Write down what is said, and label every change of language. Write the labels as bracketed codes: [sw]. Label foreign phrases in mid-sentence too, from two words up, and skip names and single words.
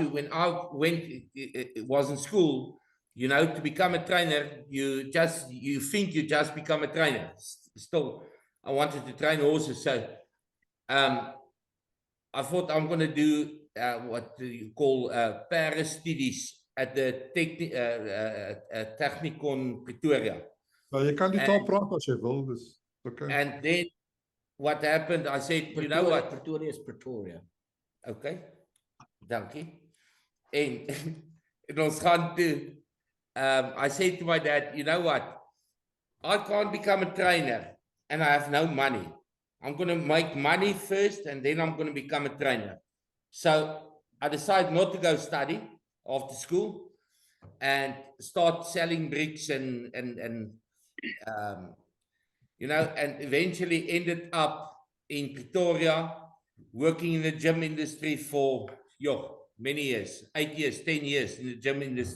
[en] When I went, it was in school. You know, to become a trainer, you think you just become a trainer. Still, I wanted to train horses, so I thought I'm going to do what you call Paris studies at the Technikon Pretoria. [af] Nou, je kan die taal praat as jy wil, dus okay. [en] And then what happened, I said, you know what? Pretoria is Pretoria. [af] Okay, dankie. En ons gaan toe, [en] I said to my dad, you know what? I can't become a trainer and I have no money. I'm going to make money first and then I'm going to become a trainer. So I decided not to go study after school and start selling bricks and you know, and eventually ended up in Pretoria working in the gym industry for many years, 8 years, 10 years in the gym industry.